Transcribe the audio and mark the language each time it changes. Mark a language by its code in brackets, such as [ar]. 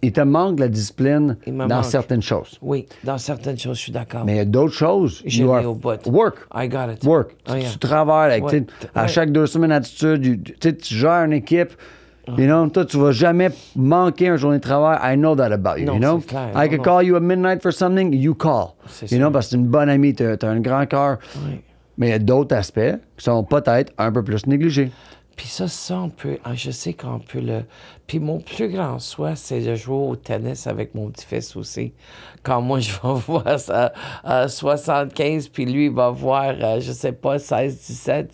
[fr] Il te manque la discipline dans certaines choses. Oui, dans certaines choses, je suis d'accord. Mais il y a d'autres choses. Je l'ai au bout. [en] Work. I got it. Work. [fr] Tu travailles avec, à chaque 2 semaines d'attitude, tu gères une équipe. [en] You know, [fr] toi, tu vas jamais manquer une journée de travail. [en] I know that about you. [fr] Non, [en] you know? [fr] c'est clair. [en] I could call you at midnight for something, you call. You know, [fr] parce que c'est une bonne amie, tu as un grand cœur. Oui. Mais il y a d'autres aspects qui sont peut-être un peu plus négligés. Puis ça, on peut... Je sais qu'on peut le... Puis mon plus grand souhait, c'est de jouer au tennis avec mon petit-fils aussi. Quand moi, je vais voir ça à 75, puis lui, il va voir, je sais pas, 16, 17.